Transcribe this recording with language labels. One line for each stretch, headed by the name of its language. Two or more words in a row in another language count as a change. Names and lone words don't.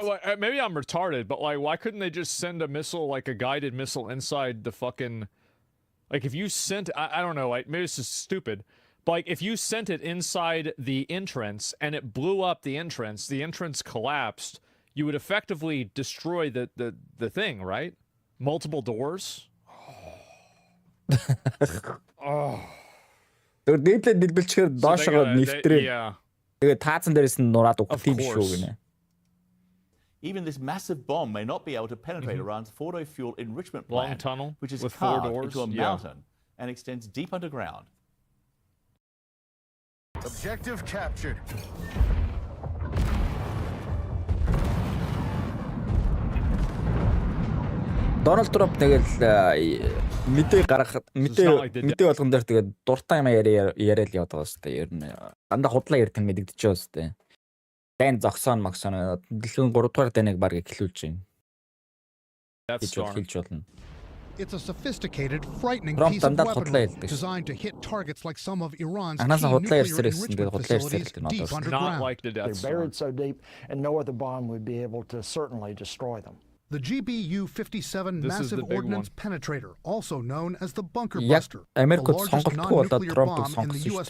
English: maybe I'm retarded, but like, why couldn't they just send a missile, like a guided missile, inside the fucking? Like, if you sent, I don't know, like maybe this is stupid. Like, if you sent it inside the entrance and it blew up the entrance collapsed, you would effectively destroy the thing, right? Multiple doors. Oh.
Mongolian: Тэгээд дэлбэлчээр доошоо нэвтрээ. Тэгээд таацсан дээрээс нь нураад өгөх тийм шүү гинэ.
English: Even this massive bomb may not be able to penetrate Iran's Fordo fuel enrichment plant, long tunnel which is with carved 4 doors into a mountain and extends deep underground. Objective captured.
Mongolian: Дональд Трамп тэгэл мэдээ гаргахад мэдээ болгон дээр тэгээд дуртай юм яриад яваад байгаа шүү дээ. Ер нь дандаа худлаа ярьдаг мэдэгдэж байгаа шүү дээ. Дайн зогсоон магсоон дэлхийн 3 дугаар дайныг баг эхлүүлж байна.
English: That's
Mongolian: хэлж болно.
English: It's a sophisticated, frightening piece of weaponry designed to hit targets like some of Iran's key nuclear enrichment facilities deep underground. They're buried so deep, and no other bomb would be able to certainly destroy them. The GBU-57 Massive Ordnance Penetrator, also known as the Bunker Buster, the largest non-nuclear bomb in the U.S.